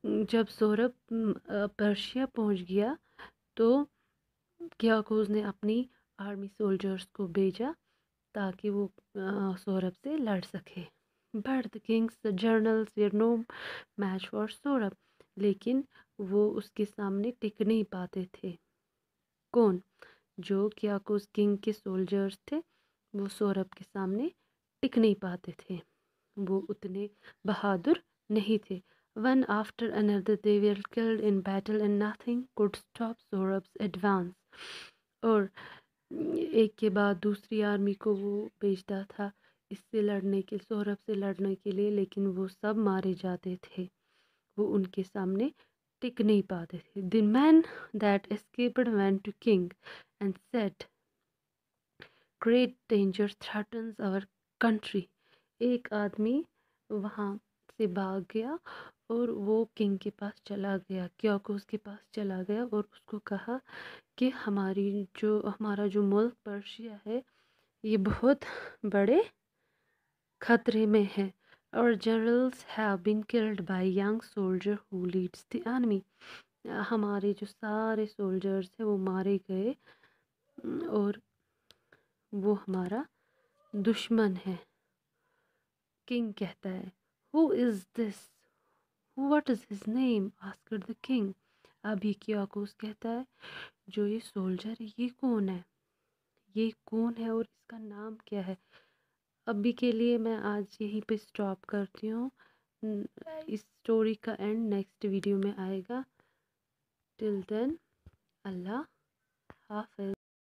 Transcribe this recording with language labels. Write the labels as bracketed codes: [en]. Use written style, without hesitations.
[ur] جب سورب پرشیا پہنچ گیا تو کیاکوز نے اپنی آرمی سولجرز کو بھیجا تاکہ وہ سورب سے لڑ سکے. [en] But the king's generals were no match for Sohrab. [ur] لیکن وہ اس کے سامنے ٹک نہیں پاتے تھے. کون؟ جو کیاکوز کنگ کے سولجرز تھے وہ سورب کے سامنے ٹک نہیں پاتے تھے، وہ اتنے بہادر نہیں تھے. [en] One after another they were killed in battle and nothing could stop Saurabh's advance. [ur] اور ایک کے بعد دوسری آرمی کو وہ بھیجتا تھا اس سے لڑنے کے، سورب سے لڑنے کے لیے، لیکن وہ سب مارے جاتے تھے، وہ ان کے سامنے ٹک نہیں پاتے تھے. [en] The man that escaped went to king and said, Great danger threatens our country. [ur] ایک آدمی وہاں سے بھاگ گیا اور وہ کنگ کے پاس چلا گیا، کیاکوز کے پاس چلا گیا اور اس کو کہا کہ ہمارا جو ملک پرشیا ہے یہ بہت بڑے خطرے میں ہے. [en] Our generals have been killed by young soldier who leads the enemy. [ur] ہمارے جو سارے سولجرز ہیں وہ مارے گئے اور وہ ہمارا دشمن ہے. کنگ کہتا ہے [en] Who is this? What is his name? asked the king. [ur] ابھی کیاکوس کہتا ہے جو یہ سولجر ہے یہ کون ہے، یہ کون ہے اور اس کا نام کیا ہے. ابھی کے لیے میں آج یہیں پہ سٹاپ کرتی ہوں، اس سٹوری کا اینڈ نیکسٹ ویڈیو میں آئے گا. ٹل دین اللہ حافظ.